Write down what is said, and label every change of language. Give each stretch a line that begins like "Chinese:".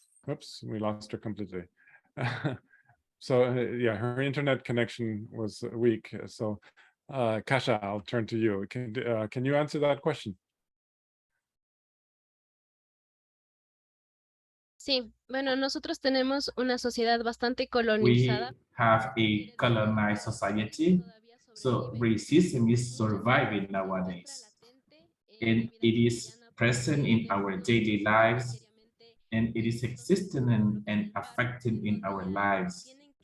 English: Oops, we lost her completely. So yeah, her internet connection was weak. So Kasha, I'll turn to you. Can you answer that question?
Spanish: Sí, bueno, nosotros tenemos una sociedad bastante
English: We
Spanish: colonizada.
English: have a colonized society, so racism is surviving nowadays, and it is present in our daily lives, and it is existing and affecting in our lives.